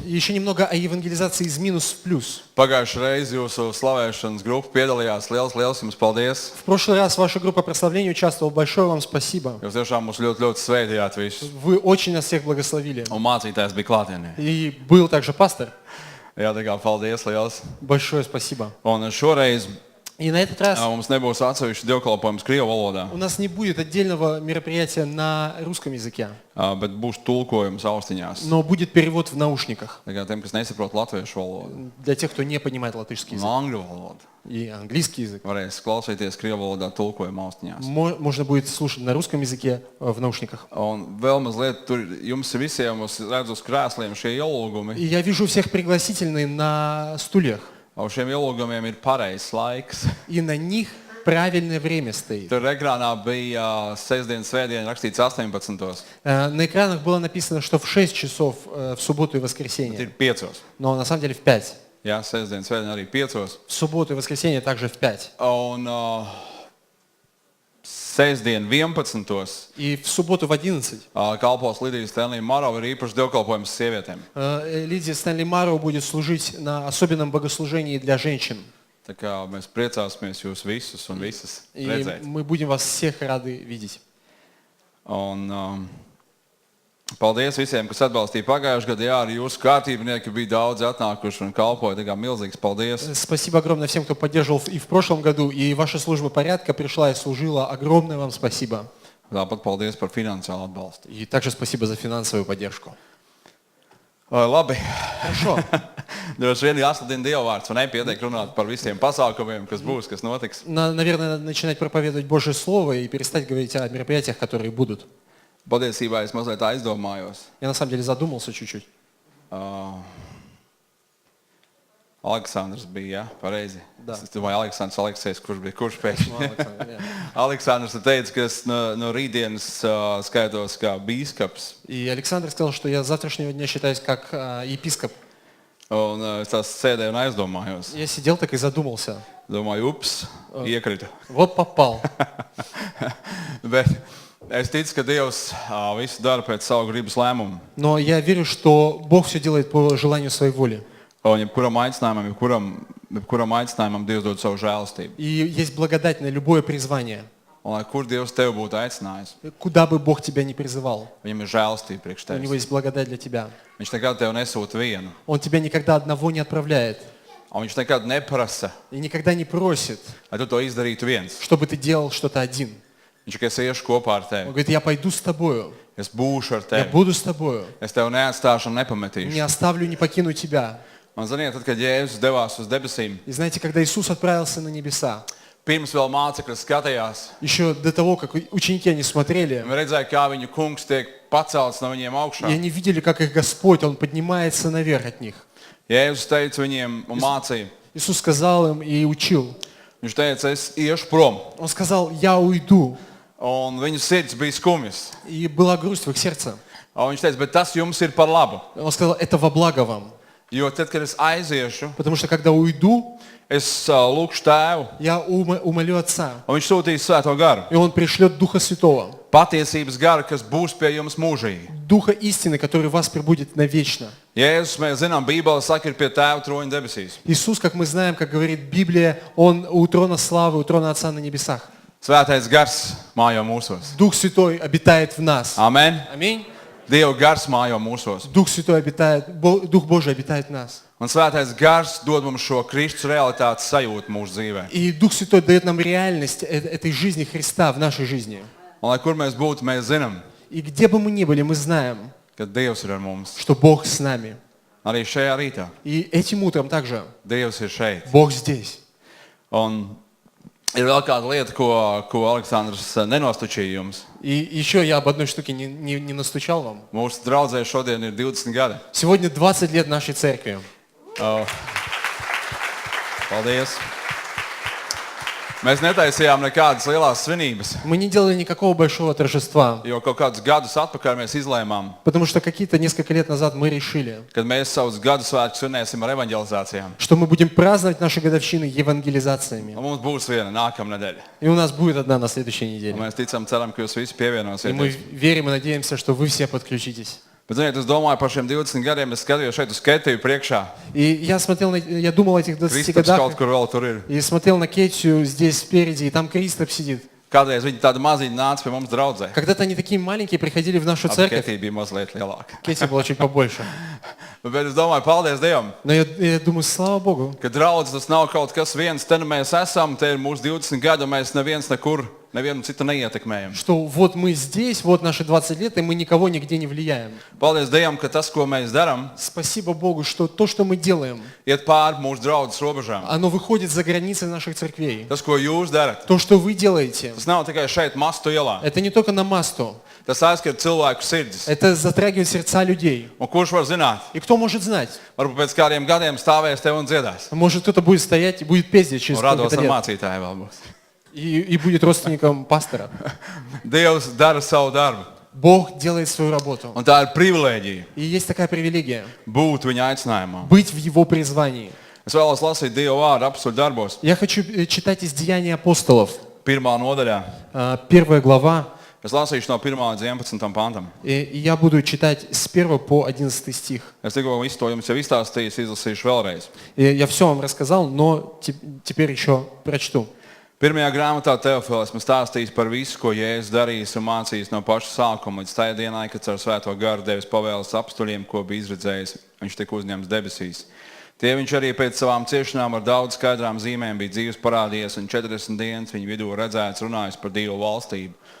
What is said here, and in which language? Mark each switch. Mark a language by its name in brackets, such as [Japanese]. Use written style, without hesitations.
[Russian] И еще немного о евангелизации из минус в плюс. [Latvian] Pagājušajā reizē jūsu slavēšanas grupa piedalījās. Liels jums paldies! [Russian] В прошлый раз ваша группа прославления участвовала. Большое вам спасибо. [Latvian] Jūs tiešām mūs ļoti svētījāt visus. [Russian] Вы очень нас всех благословили. [Latvian] Un mācītājs bija klātienē. [Russian] И был также пастор. [Latvian] Jā, tā kā paldies liels. [Russian] Большое спасибо. [Latvian] Un šoreiz [Russian] И на этот раз [Latvian] mums nebūs atsevišķi dievkalpojums Krievu valodā, [Russian] у нас не будет отдельного мероприятия на русском языке, [Latvian] bet būs tulkojums austiņās. [Russian] но будет перевод в наушниках [Latvian] Tā kā tiem, kas nesaprot latviešu valodu [Russian] для тех, кто не понимает латышский язык [Latvian] angļu valodu, [Russian] и английский язык. [Latvian] varēs klausīties Krievu valodā tulkojumu austiņās. [Russian] Можно будет слушать на русском языке в наушниках. [Latvian] Un vēl mazliet tur jums visiem redzu uz krēsliem šie ielūgumi. [Russian] И я вижу всех пригласительные на стульях, [Latvian] Uz šiem ielūgumiem ir pareizs laiks. [Russian] и на них правильное время стоит. [Latvian] Tur ekrānā bija sestdien, svētdien rakstīts 18. [Russian] На экранах было написано, что в 6 часов в субботу и [Latvian] Bet [Russian] воскресенье, [Latvian] ir 5. [Russian] но на самом деле в 5. [Latvian] Jā, sestdien, svētdien arī 5. [Russian] В субботу и воскресенье также в 5. [Latvian] Un sestdien 11. [Russian] И в субботу в 11 [Latvian] kalpos Lidijas Stenlija Marova ir īpašs dievkalpojums sievietēm. [Russian] Лидия Стэнли Мароу будет служить на особенном богослужении для женщин. [Latvian] Tā kā mēs priecāsimies jūs visus un visas [Russian] И [Latvian] redzēt. [Russian] мы будем вас всех рады видеть. [Latvian] Un paldies visiem, kas atbalstīja pagājušajā gadā. Jā, arī jūsu kārtībnieki bija daudz atnākuši un kalpoja. Tā kā milzīgs paldies. [Russian] Спасибо огромное всем, кто поддерживал и в прошлом году, и ваша служба порядка пришла и служила. Огромное вам спасибо. [Latvian] Tāpat paldies par finansiālu atbalstu. [Russian] И также спасибо за финансовую поддержку. [Latvian] Labi. [Russian] Хорошо. [Latvian] Droši vien jāsludina Dievvvārds un nepietiek runāt par visiem pasākumiem, kas būs, kas notiks. [Russian] Наверное, надо начинать проповедовать Божье Слово и перестать говорить о мероприятиях, которые будут. [Latvian] Patiesībā es mazliet aizdomājos. [Russian] Я на самом деле задумался чуть-чуть. [Latvian] Aleksandrs bija, jā, pareizi. [Russian] Da. [Latvian] Es domāju, Aleksējs, kurš bija, kurš pēkšņi. [Russian] Александр, [Latvian] Aleksandrs teica, ka es no rītdienas skaitos kā bīskaps. [Russian] И Александр сказал, что я с завтрашнего дня считаюсь как епископ. [Latvian] Un es tās sēdēju un aizdomājos. [Russian] Я сидел так и задумался. [Latvian] Domāju, ups, iekrita. [Russian] Вот попал. [Latvian] Bet es ticu, ka Dievs visu dara pēc savu gribas lēmumu. [Russian] Но я верю, что Бог все делает по желанию своей воли. [Latvian] Un jebkuram aicinājumam Dievs dod savu žēlastību. [Russian] И есть благодать на любое призвание. [Latvian] Un lai kur Dievs tevi būtu aicinājis, [Russian] Куда бы Бог тебя ни призывал, [Latvian] viņam ir žēlastība priekš [Russian] у него есть благодать для тебя. [Latvian] Viņš nekad tevi nesūta vienu. [Russian] Он тебя никогда одного не отправляет [Latvian] Un viņš nekad neprasa, [Russian] и никогда не просит, [Latvian] lai tu to izdarītu viens. [Russian] чтобы ты делал что-то один. [Latvian] Viņš tikai es iešu kopā ar [Russian] Он [Latvian] tevi. [Russian] говорит, я пойду с тобою, [Latvian] Es būšu ar [Russian] я [Latvian] tevi. [Russian] буду с тобою, [Latvian] Es tevi neatstāšu un [Russian] не [Latvian] nepametīšu. [Russian] оставлю, не покину тебя. [Latvian] Man ziniet, tad, kad Jēzus devās uz debesīm, [Russian] И знаете, когда Иисус отправился на небеса, [Latvian] pirms vēl mācekļi skatījās, [Russian] еще до того, как ученики они смотрели, [Latvian] viņi redzēja, kā viņu kungs tiek pacelts no viņiem [Russian] и [Latvian] augšā. [Russian] они видели, как их Господь, Он поднимается наверх от них. [Latvian] Jēzus teica viņiem un mācīja. [Russian] Иисус сказал им и учил. [Latvian] Viņš teica, es iešu prom. [Russian] Он сказал, я уйду. [Latvian] Un viņu sirds bija skumjas. [Russian] И была грусть в их сердце. [Latvian] Un viņš teica, bet tas jums ir par labu. [Russian] Он сказал, это во благо вам. [Latvian] Jo tad, kad es aiziešu, [Russian] Потому что когда уйду, [Latvian] es lūkšu tēvu, [Russian] я умолю Отца. [Latvian] un viņš sūtīs svēto garu. [Russian] И Он пришлет Духа Святого. [Latvian] Patiesības garu, kas būs pie jums mūžīgi. [Russian] Духа истины, который вас пребудет навечно. [Latvian] Jēzus, mēs zinām, Bībele saka, ir pie tēva troņa debesīs. [Russian] Иисус, как мы знаем, как говорит Библия, Он у трона славы, у трона Отца на небесах. [Latvian] Svētais gars mājo mūsos. [Russian] Дух Святой обитает в нас. [Latvian] Amen. [Russian] Аминь. [Latvian] Dieva gars mājo mūsos. [Russian] Дух Святой обитает, Дух Божий обитает в нас. [Latvian] Un svētais gars dod mums šo Kristus realitātes sajūtu mūsu dzīvē. [Russian] И Дух Святой дает нам реальность этой жизни Христа в нашей жизни. [Latvian] Un lai kur mēs būtu, mēs zinām, [Russian] И где бы мы ни были, мы знаем, [Latvian] ka Dievs ir ar mums. [Russian] что Бог с нами. [Latvian] Arī šajā rītā. [Russian] И этим утром также [Latvian] Dievs ir šeit. [Russian] Бог здесь. [Latvian] Un ir vēl kāda lieta, ko Aleksandrs nenostučīja jums. [Russian] И еще я об одной штуке не настучал вам. [Latvian] Mūsu draudzē šodien ir 20 gadi. [Russian] Сегодня 20 лет нашей церкви. [Latvian] Paldies. Mēs netaisījām nekādas lielas svinības, [Russian] Мы не делали никакого большого торжества, [Latvian] jo kaut kādus gadus atpakaļ mēs izlēmām, [Russian] потому что какие-то несколько лет назад мы решили, [Latvian] kad mēs savus gadu svētkus svinēsim ar evanģelizācijām. [Russian] что мы будем праздновать наши годовщины евангелизациями. [Latvian] Un mums būs viena nākamā nedēļa. [Russian] И у нас будет одна на следующей [Latvian] Un [Russian] неделе. [Latvian] mēs ticam, ceram, ka jūs visi [Russian] И мы [Latvian] pievienosieties. [Russian] верим и надеемся, что вы все подключитесь. [Latvian] Bet, ziniet, es domāju par šiem 20 gadiem, es skatījos šeit uz Ketiju priekšā. [Russian] И я думал о этих 20 [Latvian] Kristaps kaut [Russian] годах, [Latvian] kur vēl tur ir. [Russian] и смотрел на Кетию здесь спереди, и там Кристоп сидит. [Latvian] Kādreiz viņi tādi maziņi nāca pie mums draudzē. [Russian] Когда-то они такие маленькие приходили в нашу [Latvian] Ap [Russian] церковь. [Latvian] Ketija bija mazliet lielāka. [Russian] Кетия была чуть побольше. [Latvian] Bet es domāju, paldies Dievam, [Russian] Но я думаю, слава Богу, [Latvian] ka draudz tas nav kaut kas viens. Te nu mēs esam, te ir mūsu 20 gadi, un mēs neviens nekur, nevienu citu neietekmējam. [Russian] что вот мы здесь, вот наши 20 лет, и мы никого нигде не влияем. [Latvian] Paldies Dievam, ka tas, ko mēs darām, [Russian] Спасибо Богу, что то, что мы делаем, [Latvian] iet pāri mūsu draudzes robežām. [Russian] оно выходит за границы наших церквей. [Latvian] Tas, ko jūs darat, [Russian] То, что вы делаете, [Latvian] tas nav tikai šeit Mastu ielā. [Russian] это не только на Масту, [Latvian] Tas aizskar cilvēku sirdis. [Russian] это затрагивает сердца людей. [Latvian] Un kurš var zināt? [Russian] И кто может знать? [Latvian] Varbūt pēc kādiem gadiem stāvēs tev un dziedās. [Russian] Может, кто-то будет стоять и будет петь здесь через [Latvian] Un rados [Russian] сколько-то [Latvian] ar [Russian] лет. [Latvian] mācītāju vēl būs. [Russian] И будет родственником пастора. [Latvian] Dievs dara savu darbu. [Russian] Бог делает свою работу. [Latvian] Un tā ir privilēģija [Russian] И есть такая привилегия [Latvian] būt viņa aicinājumā. [Russian] быть в Его призвании. [Latvian] Es vēlos lasīt Dieva vārdu apstuļu darbos. [Russian] Я хочу читать из Деяний апостолов, [Latvian] Pirmā nodaļā. [Russian] 1 глава, [Latvian] Es lasīšu no 1 līdz 11 pantam. [Russian] и я буду читать с 1 по 11 стих. [Latvian] Es tikko visu to jums jau izstāstīju, izlasīšu vēlreiz. [Russian] И я все вам рассказал, но теперь еще прочту. [Latvian] Pirmajā grāmatā Teofils esmu stāstījis par visu, ko Jēzus darījis un mācījis no paša sākuma līdz tajā dienā, kad ar Svēto garu devis pavēles apstuļiem, ko bija izredzējis. Viņš tika uzņemts debesīs. Tie viņš arī pēc savām ciešanām ar daudz skaidrām zīmēm bija dzīves parādījies, un 40 dienas viņa vidū redzēts runājis par Dievu valstību.